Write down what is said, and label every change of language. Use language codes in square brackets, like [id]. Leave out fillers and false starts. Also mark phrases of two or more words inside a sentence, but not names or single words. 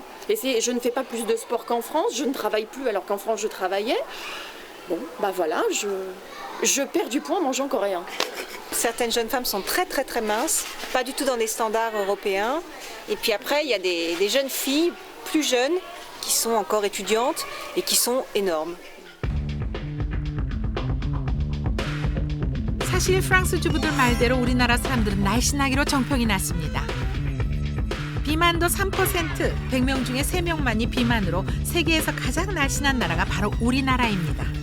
[fr] Et je ne fais pas plus de sport qu'en France. Je ne travaille plus alors qu'en France je travaillais. Bon, bah voilà, je perds du poids en mangeant coréen. Certaines jeunes femmes sont très très très minces, pas du tout dans les standards européens. Et puis après, il y a des jeunes filles plus jeunes qui sont encore étudiantes et qui sont énormes. [ko] 사실 프랑스 주부들 말대로 우리나라 사람들은 날씬하기로 정평이 났습니다. 비만도 3%, 100명 중에 3명만이 비만으로 세계에서 가장 날씬한 나라가 바로 우리나라입니다.